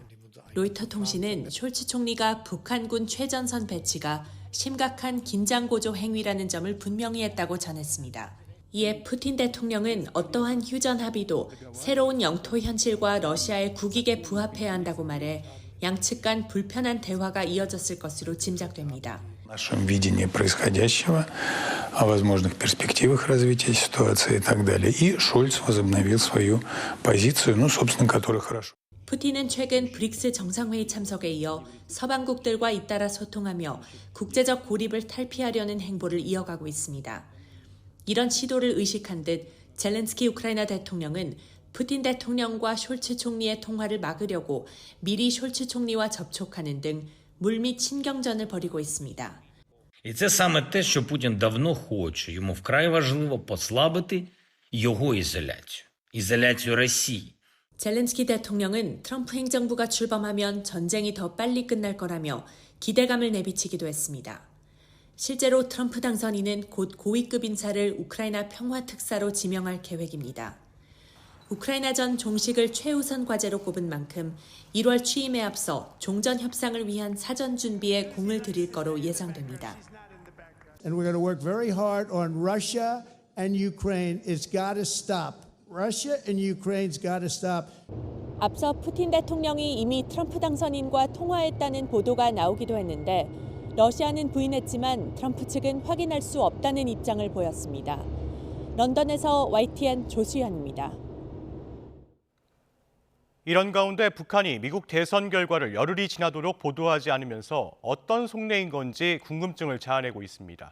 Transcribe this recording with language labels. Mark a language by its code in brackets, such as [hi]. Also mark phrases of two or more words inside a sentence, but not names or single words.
[ko] 로이터 통신은 숄츠 총리가 북한군 최전선 배치가 심각한 긴장고조 행위라는 점을 분명히 했다고 전했습니다. 이에 푸틴 대통령은 어떠한 휴전 합의도 새로운 영토 현실과 러시아의 국익에 부합해야 한다고 말해 양측 간 불편한 대화가 이어졌을 것으로 짐작됩니다. [ru] В нашем видении происходящего о возможных перспективах развития ситуации и так далее. И Шольц возобновил свою позицию, собственно, которая хорошо. [ko] 푸틴은 최근 브릭스 정상회의 참석에 이어 서방국들과 잇따라 소통하며 국제적 고립을 탈피하려는 행보를 이어가고 있습니다. 이런 시도를 의식한 듯 젤렌스키 우크라이나 대통령은 푸틴 대통령과 숄츠 총리의 통화를 막으려고 미리 숄츠 총리와 접촉하는 등 물밑 신경전을 벌이고 있습니다. [uk] І це саме те, що Путін давно хоче. Йому вкрай важливо послабити його ізоляцію Росії. [ko] 젤렌스키 대통령은 트럼프 행정부가 출범하면 전쟁이 더 빨리 끝날 거라며 기대감을 내비치기도 했습니다. 실제로 트럼프 당선인은 곧 고위급 인사를 우크라이나 평화 특사로 지명할 계획입니다. 우크라이나전 종식을 최우선 과제로 꼽은 만큼 1월 취임에 앞서 종전 협상을 위한 사전 준비에 공을 들일 거로 예상됩니다. [en] And we're going to work very hard on Russia and Ukraine. It's got to stop. Russia and Ukraine's got to stop. [ko] 앞서 푸틴 대통령이 이미 트럼프 당선인과 통화했다는 보도가 나오기도 했는데 러시아는 부인했지만 트럼프 측은 확인할 수 없다는 입장을 보였습니다. 런던에서 YTN 조수연입니다. 이런 가운데 북한이 미국 대선 결과를 열흘이 지나도록 보도하지 않으면서 어떤 속내인 건지 궁금증을 자아내고 있습니다.